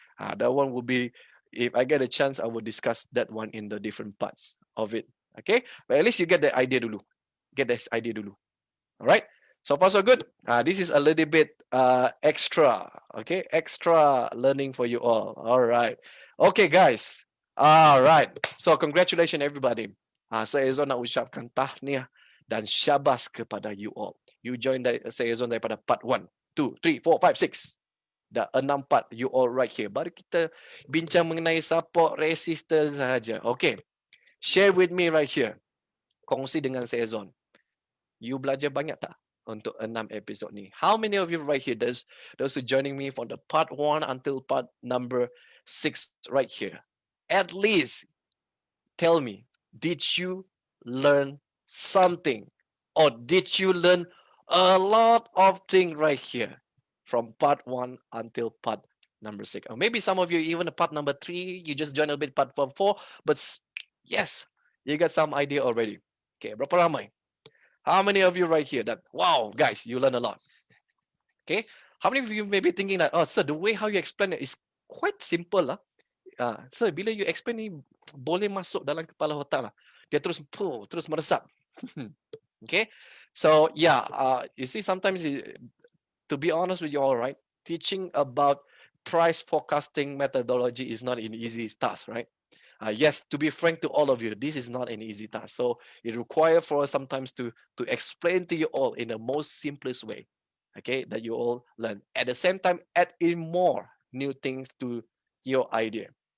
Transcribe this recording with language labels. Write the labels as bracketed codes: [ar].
[en] That one will be, if I get a chance, I will discuss that one in the different parts of it. Okay. But at least you get the idea dulu. Alright. So far so good. This is a little bit extra. Okay. Extra learning for you all. Alright. Okay guys. Alright. So congratulations everybody. [ms] Saya Ezone nak ucapkan tahniah dan syabas kepada you all. You join saya Ezone daripada part 1, 2, 3, 4, 5, 6. Dah 6 part [en] you all right here. [ms] Baru kita bincang mengenai support, resistance sahaja. Okay. [en] Share with me right here. [ms] Kongsi dengan saya Ezone. You belajar banyak tak untuk 6 episod ni? [en] How many of you right here, those who joining me from the part 1 until part number 6 right here? At least tell me, did you learn something? Or did you learn a lot of things right here from part 1 until part number 6? Or maybe some of you even part number 3, you just joined a bit part 4, but yes, you got some idea already. Okay, [ms] berapa ramai? [en] How many of you right here that, wow, guys, you learn a lot? Okay, how many of you may be thinking that, oh, sir, the way how you explain it is quite simple lah. [ms] Sir, bila you explain ni boleh masuk dalam kepala otak lah. Dia terus meresap. [en] Okay, so yeah, you see sometimes, to be honest with you all, right, teaching about price forecasting methodology is not an easy task, right? Yes, to be frank to all of you, this is not an easy task. So it requires for us sometimes to explain to you all in the most simplest way, okay, that you all learn. At the same time, add in more new things to your idea.